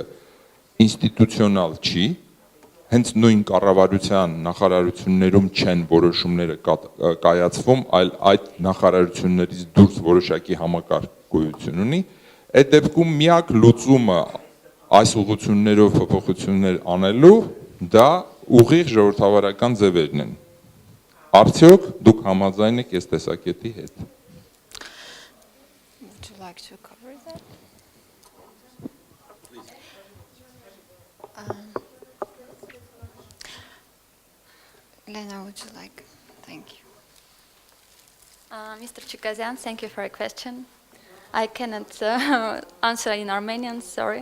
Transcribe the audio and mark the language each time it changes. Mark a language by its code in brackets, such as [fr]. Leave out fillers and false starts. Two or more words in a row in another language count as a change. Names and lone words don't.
[hy] ինստիտուցիոնալ չի, հենց նույն կառավարության նախարարություններում չեն որոշումները կայացվում, այլ այդ նախարարություններից դուրս որոշակի համակարգ գոյություն ունի, այդ դեպքում միակ լուծումը այս ուղղություններով փոփոխություններ անելու դա ուղիղ ժողովրդավարական ձևերն են։ Արդյոք դուք համաձայն եք այս տեսակետի հետ։ [en] Would you like to cover that? Lena, would you like? Thank you. Mr. Chukazyan, thank you for your question. I cannot answer in Armenian, sorry.